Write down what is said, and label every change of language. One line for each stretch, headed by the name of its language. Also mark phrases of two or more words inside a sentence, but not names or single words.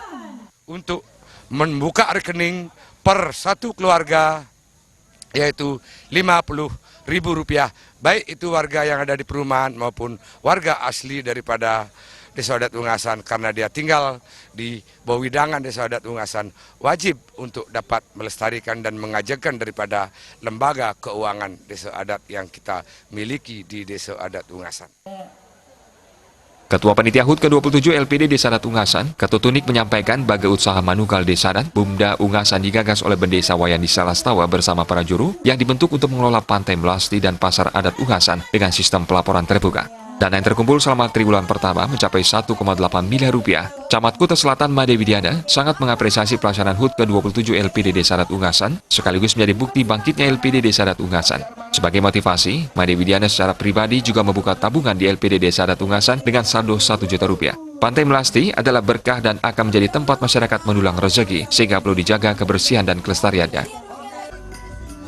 Indonesian: Untuk membuka rekening per satu keluarga yaitu Rp50.000, baik itu warga yang ada di perumahan maupun warga asli daripada Desa Adat Ungasan, karena dia tinggal di bawah widangan Desa Adat Ungasan, wajib untuk dapat melestarikan dan mengajarkan daripada lembaga keuangan Desa Adat yang kita miliki di Desa Adat Ungasan. Ketua Panitia HUT ke-27 LPD Desa Adat Ungasan, Ketutunik menyampaikan bagai usaha manugal Desa Adat Bumda Ungasan digagas oleh Bendesa Wayan Diesel Astawa bersama para juru yang dibentuk untuk mengelola Pantai Melasti dan Pasar Adat Ungasan dengan sistem pelaporan terbuka. Dana yang terkumpul selama triwulan pertama mencapai Rp1,8 miliar. Camat Kuta Selatan Made Widiana sangat mengapresiasi pelaksanaan HUT ke-27 LPD Desa Adat Ungasan sekaligus menjadi bukti bangkitnya LPD Desa Adat Ungasan. Sebagai motivasi, Made Widiana secara pribadi juga membuka tabungan di LPD Desa Adat Ungasan dengan saldo Rp1 juta. Pantai Melasti adalah berkah dan akan menjadi tempat masyarakat mendulang rezeki sehingga perlu dijaga kebersihan dan kelestariannya.